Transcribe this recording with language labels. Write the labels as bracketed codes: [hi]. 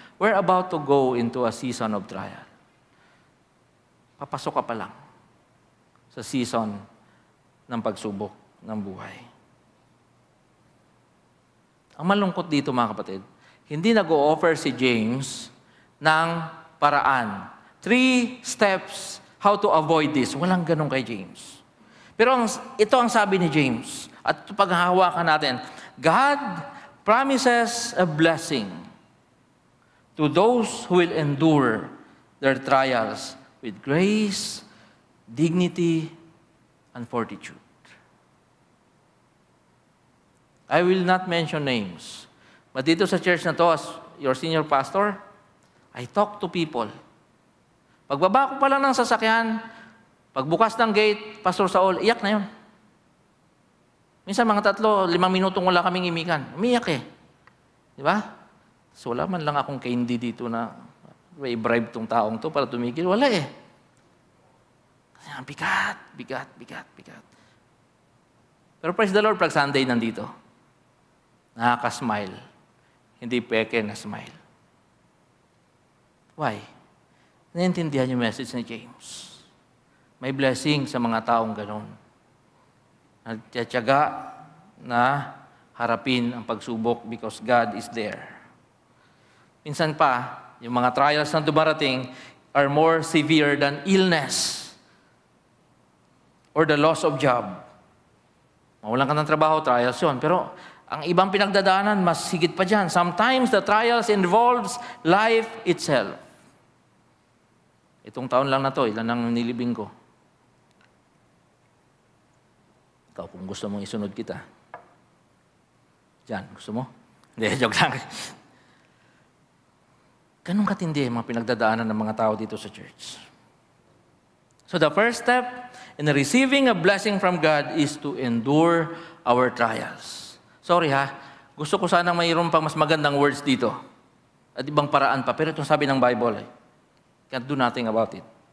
[en] We're about to go into a season of trial. [tl] Papasok ka pa lang sa season ng pagsubok ng buhay. Ang malungkot dito, mga kapatid, hindi nag-o-offer si James ng paraan. [en] 3 steps how to avoid this. [tl] Walang ganun kay James. Pero ito ang sabi ni James. At paghahawakan natin, [en] God promises a blessing to those who will endure their trials with grace, dignity, and fortitude. I will not mention names. But [tl] dito sa church na to, [en] as your senior pastor, I talk to people. [tl] Pagbaba ko pa lang ng sasakyan, pagbukas ng gate, Pastor Saul, iyak na yun. Minsan mga 3, 5 minutong wala kaming imikan. Umiyak eh. Di ba? So wala man lang akong candy dito na may bribe tong taong to para tumigil. Wala eh. Kasi bigat. Pero [en] praise the Lord, [tl] pag Sunday nandito, nakaka-smile. Hindi peke na smile. Why? Naiintindihan yung message ni James. May blessing sa mga taong ganon. Nagtiyatyaga na harapin ang pagsubok [en] because God is there. [tl] Minsan pa, yung mga trials na dumarating [en] are more severe than illness or the loss of job. [tl] Mawalan ka ng trabaho, trials yun. Pero ang ibang pinagdadaanan, mas higit pa dyan. [en] Sometimes the trials involves life itself. [tl] Itong taon lang na to, ilan ang nilibing ko. Ikaw, kung gusto mong isunod kita. Diyan, gusto mo? Hindi, joke lang. Ganun katindi ang mga pinagdadaanan ng mga tao dito sa church. [en] So the first step in receiving a blessing from God is to endure our trials. [tl] Sorry ha, gusto ko sanang mayroon pang mas magandang words dito. At ibang paraan pa. Pero itong sabi ng [en] Bible, can't do nothing about it.